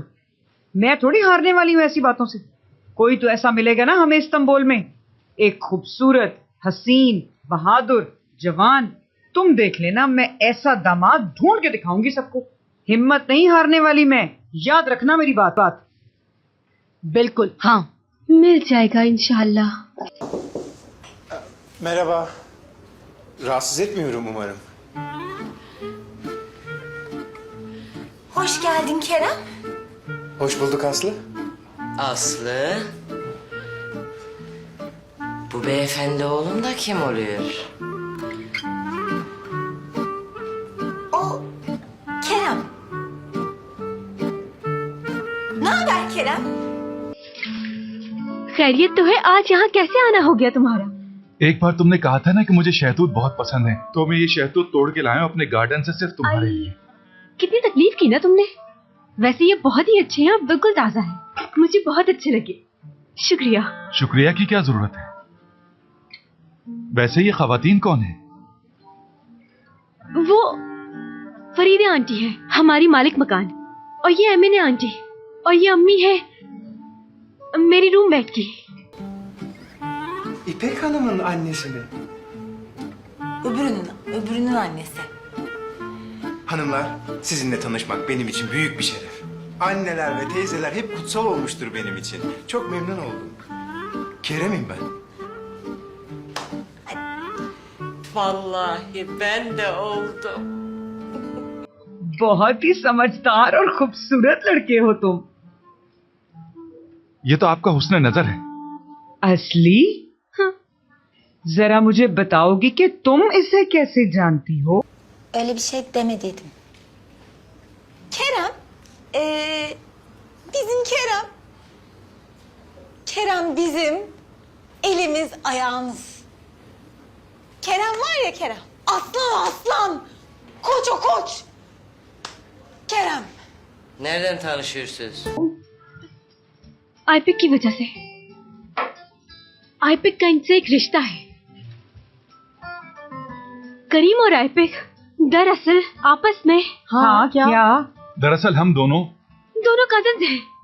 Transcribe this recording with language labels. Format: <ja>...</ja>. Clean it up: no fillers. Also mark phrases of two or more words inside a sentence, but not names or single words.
<hi>मैं थोड़ी हारने वाली हूँ ऐसी बातों से। कोई तो ऐसा मिलेगा ना हमें इस्तांबुल में, एक खूबसूरत, हसीन, बहादुर, जवान। तुम देख लेना, मैं ऐसा दामाद ढूंढ के दिखाऊंगी सबको। हिम्मत नहीं हारने वाली मैं, याद रखना मेरी बात। बिल्कुल, हाँ, मिल जाएगा इंशाल्लाह।</hi> <tr>Merhaba. Rahatsız etmiyorum umarım. Hoş geldin Kerem. Hoş bulduk Aslı. Aslı. Bu beyefendi oğlum da kim oluyor? O Kerem. Ne haber Kerem?</tr> <hi>खैरियत तो है। आज यहाँ कैसे आना हो गया तुम्हारा? एक बार तुमने कहा था ना कि मुझे शहतूत बहुत पसंद है, तो मैं ये शहतूत तोड़ के लाया हूं अपने गार्डन से सिर्फ तुम्हारे लिए। कितनी तकलीफ की ना तुमने। वैसे ये बहुत ही अच्छे हैं और बिल्कुल ताजा है, मुझे बहुत अच्छे लगे। शुक्रिया। शुक्रिया की क्या जरूरत है? वैसे ये खवातीन कौन है? फरीदे आंटी है हमारी मालिक मकान, और ये एमिने आंटी, और ये अम्मी है मेरी रूममेट की।</hi> <tr>İpek Hanım'ın annesi mi? Öbürünün annesi. Hanımlar, sizinle tanışmak benim için büyük bir şeref. Anneler ve teyzeler hep kutsal olmuştur benim için. Çok memnun oldum. Kerem'im ben. Vallahi ben de oldum.</tr> <hi>बहुत ही समझदार और खूबसूरत लड़के हो तुम। ये तो आपका हुस्न नजर है। असली? जरा मुझे बताओगी कि तुम इसे कैसे जानती हो?</hi> <tr>Öyle bir şey demediydim. Kerem, bizim Kerem. Kerem bizim elimiz ayağımız. Kerem var ya Kerem, aslan aslan, koç o koç. Kerem. Nereden tanışıyorsunuz?</tr> <hi>आईपिक की वजह से। आईपिक का इनसे एक रिश्ता है। करीम और आईपिक दरअसल आपस में हाँ क्या? दरअसल हम दोनों कजन्स हैं।</hi>